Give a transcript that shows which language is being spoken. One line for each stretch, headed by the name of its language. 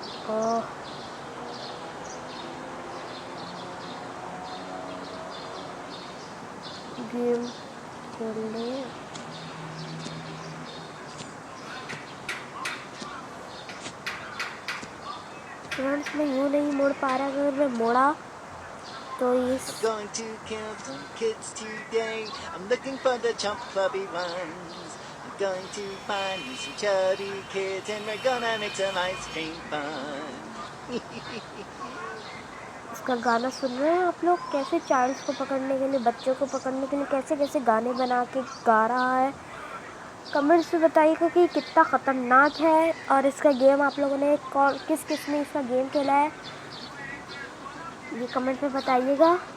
Hindi: और गेम खेलने फ्रेंड्स मैं यूँ नहीं मुड़ पा रहा, अगर मैं मुड़ा तो इस
English: I'm going to kill some kids today. I'm looking for the chump clubby ones. I'm going to find me some chubby kids and we're gonna make some ice cream fun.
Hindi: इसका गाना सुन रहे हैं आप लोग, कैसे चाइल्ड्स को पकड़ने के लिए, बच्चों को पकड़ने के लिए कैसे कैसे गाने बना के गा रहा है। कमेंट्स में बताइएगा कि कितना ख़तरनाक है, और इसका गेम आप लोगों ने किस किस ने इसका गेम खेला है ये कमेंट में बताइएगा।